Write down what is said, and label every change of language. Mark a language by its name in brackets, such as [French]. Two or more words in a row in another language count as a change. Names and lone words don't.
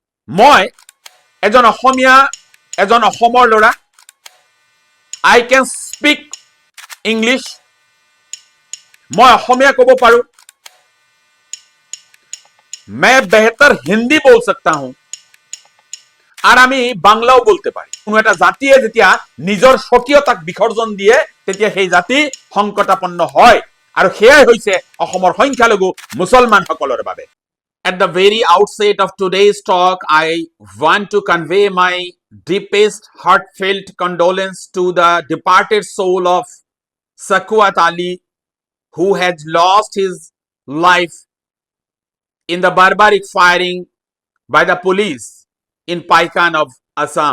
[Assamese] মই এজন অসমীয়া এজন অসমৰ ল'ৰা [English] I can speak English [Assamese] मैं অসমীয়া ক'ব পাৰো [Hindi] मैं बेहतर हिंदी बोल सकता हूं [Bangla] আর আমি বাংলাও বলতে পারি [Assamese] কোনো এটা জাতিয়ে যেতিয়া নিজৰ স্বকীয়তাক বিসৰ্জন দিয়ে তেতিয়া সেই জাতি সংকটাপন্ন হয় আৰু সেয়াই হৈছে অসমৰ সংখ্যালঘু মুছলমানসকলৰ বাবে [English] At the very outset of today's talk, I want to convey my deepest heartfelt condolence to the departed soul of Sakuat Ali, who had lost his life in the barbaric firing by the police in Paikan of Assam.